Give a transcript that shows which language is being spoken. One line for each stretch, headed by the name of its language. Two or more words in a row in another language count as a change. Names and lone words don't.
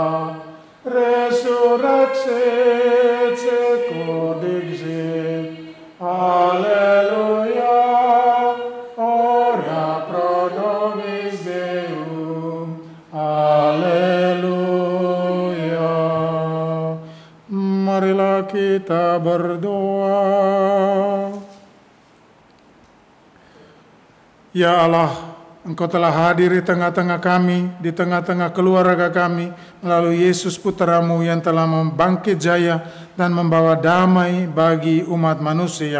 Latin: Resurrexit secur dixit, alleluia. Ora pro nobis Deum, alleluia.
Indonesian: Marilah kita berdoa. Ya Allah, Engkau telah hadir di tengah-tengah kami, di tengah-tengah keluarga kami, melalui Yesus Putra-Mu yang telah membangkit jaya dan membawa damai bagi umat manusia.